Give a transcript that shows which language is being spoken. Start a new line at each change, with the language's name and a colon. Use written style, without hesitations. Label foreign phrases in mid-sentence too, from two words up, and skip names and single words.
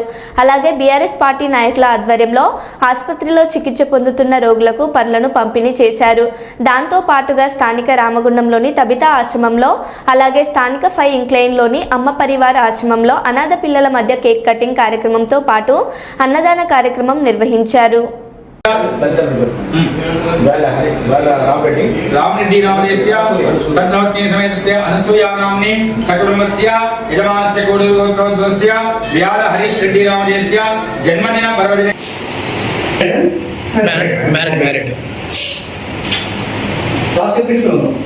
Telugu: అలాగే బీఆర్ఎస్ పార్టీ నాయకుల ఆధ్వర్యంలో ఆసుపత్రిలో చికిత్స పొందుతున్న రోగులకు పండ్లను పంపిణీ చేశారు. దాంతో పాటుగా స్థానిక రామగుండంలోని తబితా ఆశ్రమంలో అలాగే స్థానిక 5 ఇంక్లైన్లోని అమ్మ పరివార ఆశ్రమంలో అనాథ పిల్లల మధ్య కేక్ కటింగ్ కార్యక్రమంతో పాటు అన్నదాన కార్యక్రమం నిర్వహించారు.
Sanskrit: रामरेड्डी नामधेयस्य तद्नवत्नी समेतस्य अनुसूया नाम्नी सकुटुम्बस्य यजमानस्य कोडुगोत्रोद्भवस्य व्याल हरीश रेड्डी नामधेयस्य जन्मदिन पर्वदिने married
English: last episode